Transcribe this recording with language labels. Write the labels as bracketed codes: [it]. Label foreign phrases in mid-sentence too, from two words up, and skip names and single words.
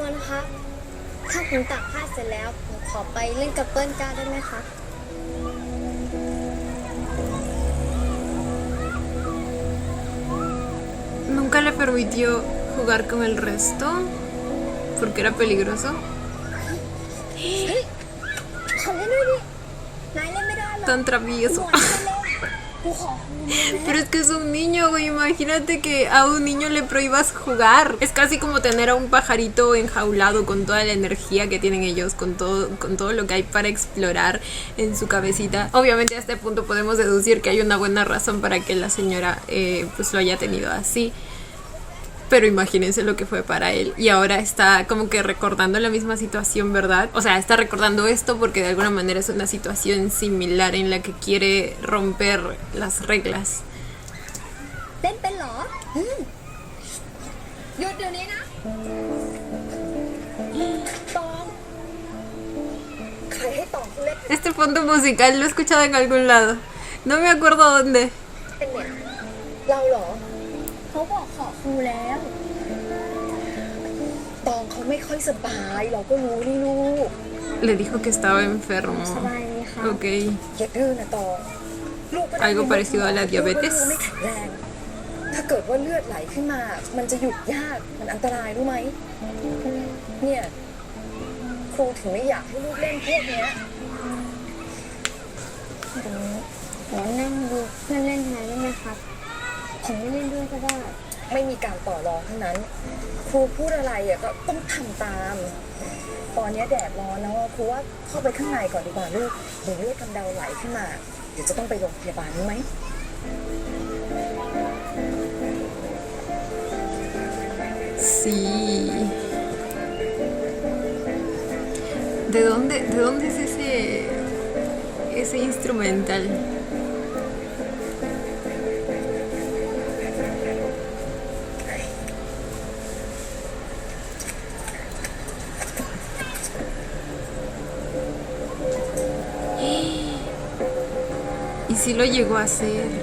[th] คะถ้าผมตักผ้าเสร็จแล้วผมขอไปเล่นกับเปิ้ลก้าได้ไหมคะ [es] Nunca le permitió jugar con el resto porque era peligroso. [th] ขอเล่นด้วยดินายเล่นไม่ได้หรอ [es] Tan travieso. [th] กูขอ [es] Pero es que es un niño, güey. Imagínate que a un niño le prohíbas jugar. Es casi como tener a un pajarito enjaulado con toda la energía que tienen ellos, con todo lo que hay para explorar en su cabecita. Obviamente a este punto podemos deducir que hay una buena razón para que la señora pues lo haya tenido así. Pero imagínense lo que fue para él. Y ahora está como que recordando la misma situación, ¿verdad? O sea, está recordando esto porque de alguna manera es una situación similar en la que quiere romper las reglas. [th] เล่นเป็นเหรอหยุดเดี๋ยวนี้นะตองใครให้ตองเล่น [es] Este fondo musical lo he escuchado en algún lado. No me acuerdo dónde. [th] เป็นเนี่ยเราเหรอเขาบอกขอครูแล้วตองเขาไม่ค่อยสบายเราก็รู้นี่ลูก [es] Le dijo que estaba enfermo. [th] สบายไหมคะ [es] Ok. [th] อย่าดื้อนะตองลูกก็ได้ [es] Algo parecido a la diabetes [th] ลูกก็ไม่แข็งแรงถ้าเกิดว่าเลือดไหลขึ้นมา มันจะหยุดยากมันอันตรายรู้ไหมเนี่ยครูถึงไม่อยากให้ลูกเล่นพวกเนี้ยขอนั่งดูเพื่อนเล่นไหนได้ไหมครับผมไม่เล่นด้วยก็ได้ไม่มีการต่อรองทั้งนั้น ครูพูดอะไรอ่ะก็ต้องทำตาม ตอนนี้แดดร้อนแล้วครูว่าเข้าไปข้างในก่อนดีกว่าลูกเดี๋ยวเลือดกำเดาไหลขึ้นมาเดี๋ยวจะต้องไปโรงพยาบาลรู้ไหม [es] Sí. ¿De dónde es ese instrumental? Y sí lo llegó a hacer.